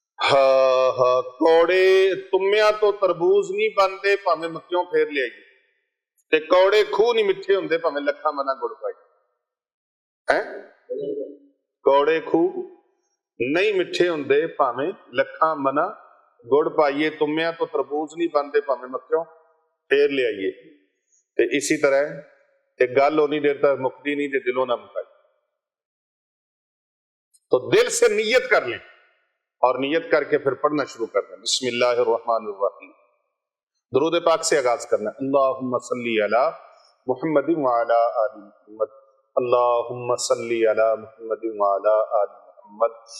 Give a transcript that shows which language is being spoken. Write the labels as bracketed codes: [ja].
[pa] ہاں کوڑے تمیاں تو تربوز نہیں بنتے پاویں مکیوں پھیر لے آئیے، تے کوڑے خوہ نہیں مٹھے ہوندے پاویں لکھاں منا گڑ پائی، کوڑے خوہ نہیں مٹھے ہوندے پاویں لکھاں منا گڑ پائیے، تمیاں تو تربوز نہیں بنتے پاویں مکیوں پھیر لے آئیے۔ تے اسی طرح تے گل ہونی دیر تک مکتی نہیں تے دلوں نہ مکائی. [ur] تو دل سے نیت کر لیں اور نیت کر کے پھر پڑھنا شروع کر دیں. [ar] بسم اللہ الرحمن الرحیم. [ur] درود پاک سے آغاز کرنا. [ar] اللہم صلی علی محمد وعلی آل محمد. اللہم صلی علی محمد وعلی آل محمد.